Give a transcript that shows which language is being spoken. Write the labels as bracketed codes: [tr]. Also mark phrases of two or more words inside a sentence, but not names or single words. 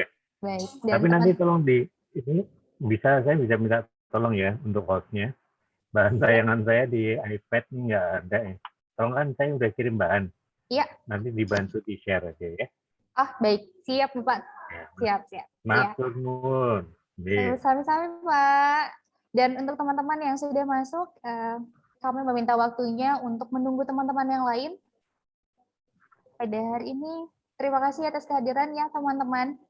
[id] Baik, dan Tapi nanti tolong ini saya bisa minta tolong ya untuk hostnya. Bahan tayangan saya di iPad ini nggak ada ya. Tolong kan saya udah kirim bahan. Iya. Nanti dibantu di share aja ya. Ah, baik. Siap, Bapak. Ya. Siap, siap. Siap. [jv] Matur nuwun. Nggih. Sami-sami, Pak. [id] Dan untuk teman-teman yang sudah masuk, kami meminta waktunya untuk menunggu teman-teman yang lain pada hari ini. Terima kasih atas kehadirannya, teman-teman.